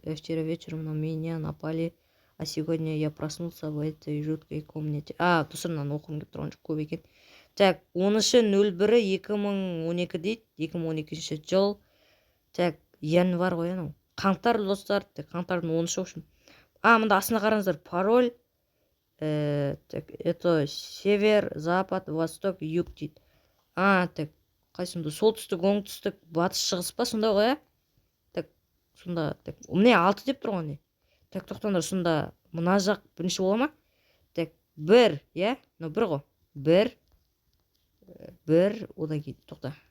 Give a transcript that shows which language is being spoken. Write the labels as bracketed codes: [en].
[ru] Вчера вечером на меня напали, а сегодня я проснулся в этой жуткой комнате. [kk] Достар, мынаны оқығым келіп тұрған жоқ, көп екен. Так, 10-01-2012 дейді. 2012 жыл. Так, январь ғой анау. Қаңтар, достар. Қаңтардың 10-шы үшін. Мында астына қараңыздар. [ru] Пароль. Так, это север, запад, восток, юг [kk] дейді. Так, қайсында? Солтүстік, оңтүстік, батыс, шығыс па? Сонда ғой, Так, сонда, так, міне 6 деп тұр ғой. Так, тоқтаңдар, сонда мына жақ бірінші бола ма? Так, 1, но 1 ғой. 1, одан кейін, тоқта.